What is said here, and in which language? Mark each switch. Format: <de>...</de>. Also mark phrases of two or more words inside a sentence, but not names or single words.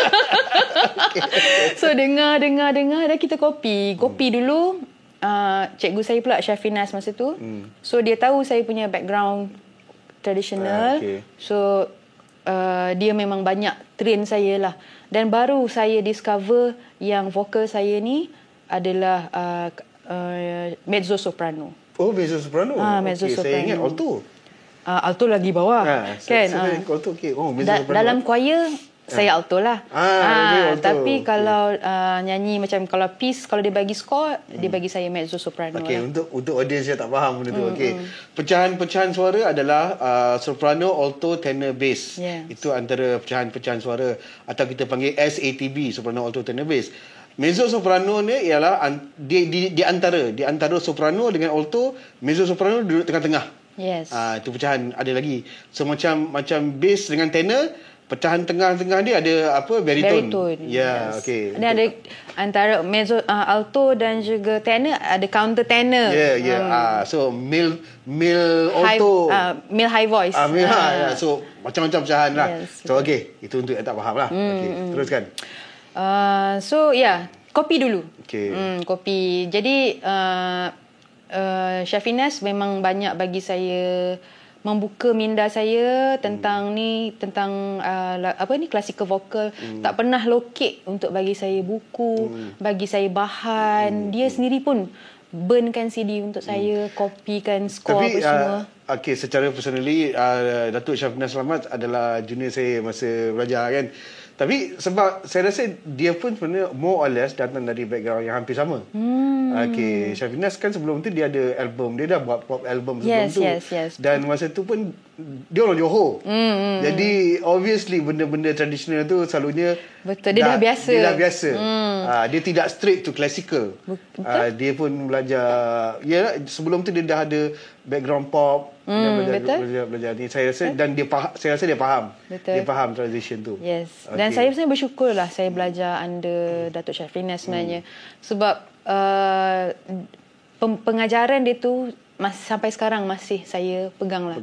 <ms>So dengar. Dan kita kopi. Kopi dulu. Cikgu saya pula Syafinas masa tu. So dia tahu saya punya background tradisional. So dia memang banyak train saya lah. Dan baru saya discover yang vokal saya ni adalah mezzo soprano. Oh, mezzo soprano. Mezzo soprano. Saya ingat alto. Alto lagi bawah. Kan? Alto okey. Oh, mezzo soprano. Dalam choir saya alto lah. Tapi kalau nyanyi macam kalau piece kalau dia bagi score dia bagi saya mezzo soprano. Okey, untuk audience yang tak faham benda tu. Okey. Pecahan-pecahan suara adalah soprano, alto, tenor, bass. Itu antara pecahan-pecahan suara atau kita panggil SATB, soprano, alto, tenor, bass. Mezzo soprano ni ialah di antara soprano dengan alto, mezzo soprano duduk tengah-tengah. Itu pecahan ada lagi. So macam bass dengan tenor, pecahan tengah-tengah dia ada apa? Baritone. Okey. Dia ada antara mezzo, alto dan juga tenor, ada counter tenor.</ms> <en>So male alto, male high voice.</en> <ms>So macam-macam pecahan lah. So okey, itu untuk yang tak faham lah. Okey, teruskan. Kopi dulu. Kopi. Jadi Syafinas memang banyak bagi saya membuka minda saya tentang</ms> <en>classical vocal.</en> <ms>Tak pernah locate untuk bagi saya buku, bagi saya bahan. Dia sendiri pun burnkan CD untuk saya, kopikan skor apa semua. Secara personally Datuk Syafinas Selamat adalah junior saya masa belajar kan. Tapi sebab saya rasa dia pun sebenarnya</ms> <en>more or less</en> <ms>datang dari background yang hampir sama. Syafinas kan sebelum tu dia ada album. Dia dah buat</ms> <en>pop album</en> <ms>sebelum tu. Dan masa tu pun dia orang Johor. Jadi obviously benda-benda tradisional tu selalunya dia dah biasa. Dia dah biasa. Dia tidak</ms> <en>straight to classical.</en> <ms>Dia pun belajar sebelum tu dia dah ada background pop. Dia belajar ni. Saya rasa dan saya rasa dia faham. Dia faham transition tu. Dan saya sebenarnya bersyukur lah saya belajar under Datuk Syafinas sebenarnya. Sebab pengajaran dia tu sampai sekarang masih saya pegang lah.</ms>